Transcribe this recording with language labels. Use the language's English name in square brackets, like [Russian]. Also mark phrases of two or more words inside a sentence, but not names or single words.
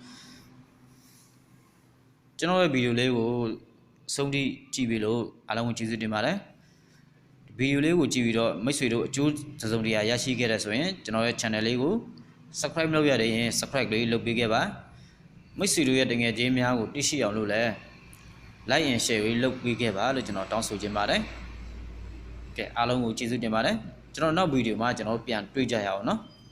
[Burmese] ကျွန်တော်ရဲ့ဗီဒီယိုလေးကိုအဆုံးထိကြည့်ပြီးလို့အားလုံးကိုကျေးဇူးတင်ပါတယ်ဗီဒီယိုလေးကိုကြည့်ပြီးတော့မိတ်ဆွေတို့အကျိုးစုံတရာရရှိခဲ့တဲ့ဆိုရင်ကျွန်တော်ရဲ့ channel လေးကို subscribe လုပ်ရတဲ့ရင် subscribe လေးလုပ်ပေးခဲ့ပါမိတ်ဆွေတို့ရဲ့တကယ်ချင်းများကိုသိရှိအောင်လို့လည်း [English] like and share [Burmese] လေးလုပ်ပေးခဲ့ပါလို့ကျွန်တော်တောင်းဆိုချင်ပါတယ်ကဲအားလုံးကိုကျေးဇူးတင်ပါတယ်ကျွန်တော်နောက်ဗီဒီယိုမှာကျွန်တော်ပြန်တွေ့ကြရအောင်နော်